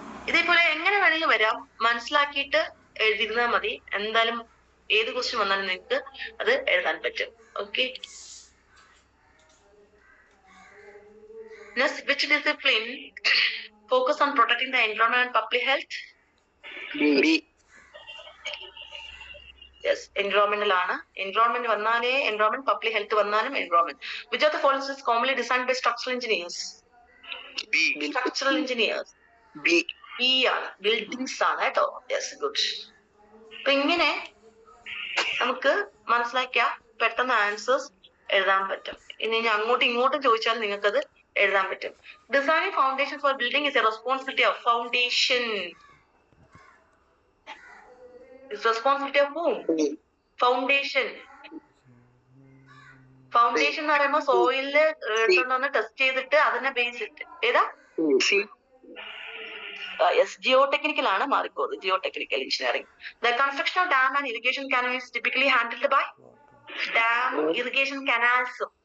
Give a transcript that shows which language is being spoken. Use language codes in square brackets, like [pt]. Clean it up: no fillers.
[ml] ഇതേപോലെ എങ്ങനെ വേണമെങ്കിലും വരാം, മനസ്സിലാക്കിയിട്ട് എഴുതിയിരുന്നാൽ മതി. എന്തായാലും ഏത് ക്വസ്റ്റ്യൻ വന്നാലും നിങ്ങൾക്ക് അത് എഴുതാൻ പറ്റും. [en] Okay, next, which discipline focus on protecting the environment and public health? B. Yes, environmental ആണ്. Environment [ml] വന്നാലേ [en] environment, public health [ml] വന്നാലും [en] environment. Which of the following is commonly designed by structural engineers? B. Structural engineers. B. [ml] B ആണ്, buildings ആണ് കേട്ടോ. [en] Yes, good. [ml] അപ്പൊ ഇങ്ങനെ നമുക്ക് മനസ്സിലാക്കിയാൽ പെട്ടെന്ന് ആൻസേഴ്സ് എഴുതാൻ പറ്റും. ഇനി അങ്ങോട്ടും ഇങ്ങോട്ടും ചോദിച്ചാൽ നിങ്ങൾക്കത് എഴുതാൻ പറ്റും. [en] Designing foundation for building is a responsibility of foundation. Is responsibility of whom? Foundation. [ml] Foundation എന്ന് പറയുമ്പോൾ സോയിലില് എടുത്തോണ്ട് ടെസ്റ്റ് ചെയ്തിട്ട് അതിനെ ബേസ് ഇട്ട് ഏതാ? [en] Yes, geotechnical [ml] ആണ്, മാറിപ്പോകുന്നത്. [en] Geotechnical engineering. The construction of dam and irrigation canal is typically handled by dam, irrigation canals.